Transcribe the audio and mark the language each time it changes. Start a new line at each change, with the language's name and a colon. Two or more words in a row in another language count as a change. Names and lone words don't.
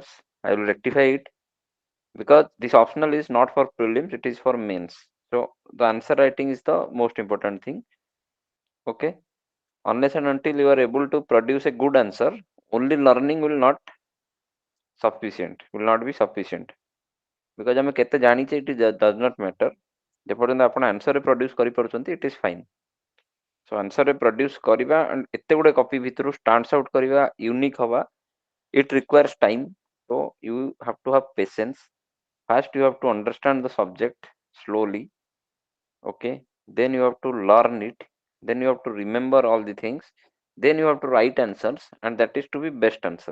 English: I will rectify it, because this optional is not for prelims, it is for mains. So the answer writing is the most important thing. Okay. Unless and until you are able to produce a good answer, only learning will not be sufficient.
Odia: Because ଆମେ କେତେ ଜାଣିଛେ,
English: it does not matter.
Odia: ଯେପର୍ଯ୍ୟନ୍ତ ଆପଣ ଆନ୍ସରରେ ପ୍ରଡ୍ୟୁସ୍ କରିପାରୁଛନ୍ତି,
English: it is fine. So
Odia: ଆନ୍ସରରେ ପ୍ରଡ୍ୟୁସ୍ କରିବା and ଏତେ ଗୁଡେ କପି ଭିତରୁ
English: stands out
Odia: କରିବା, ୟୁନିକ୍ ହବା,
English: it requires time. So you have to have patience. First you have to understand the subject slowly. Okay, then you have to learn it, then you have to remember all the things, then you have to write answers, and that is to be best answer.